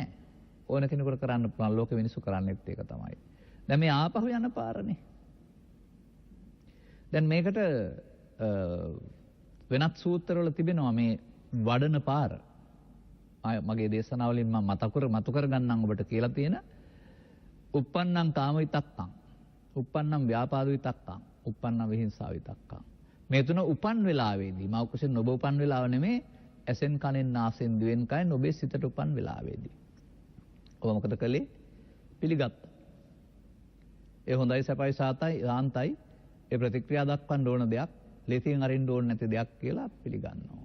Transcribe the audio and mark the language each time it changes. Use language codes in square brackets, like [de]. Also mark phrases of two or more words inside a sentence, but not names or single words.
[si] ඕන කෙනෙකුට කරන්න පුළුවන්. ලෝක මිනිස්සු කරන්නේත් ඒක තමයි. දැන් මේ ආපහු යන පාරනේ. දැන් මේකට වෙනත් සූත්‍රවල තිබෙනවා මේ වඩන පාර. මගේ දේශනාවලින් මම මතු කර ගන්නම් ඔබට කියලා තියෙන [pi] uppannam kama vitakkam, uppannam ව්‍යාපාද විතක්කම්, uppannam විහිංසාව විතක්කම්. [si] මේ තුන උපන් වෙලාවේදී මව කුසෙන් ඔබ උපන් වෙලාව නෙමේ ඇසෙන් කනෙන් නාසයෙන් දිවෙන් කයෙන් ඔබේ සිතට උපන් වෙලාවේදී. ඔබ මොකද කළේ? පිළිගත්තා. ඒ හොඳයි සැපයි සාන්තයි ඒ ප්‍රතික්‍රියා දක්වන්න ඕන දෙයක් ලෙසින් අරින්න ඕන නැති දෙයක් කියලා පිළිගන්නවා.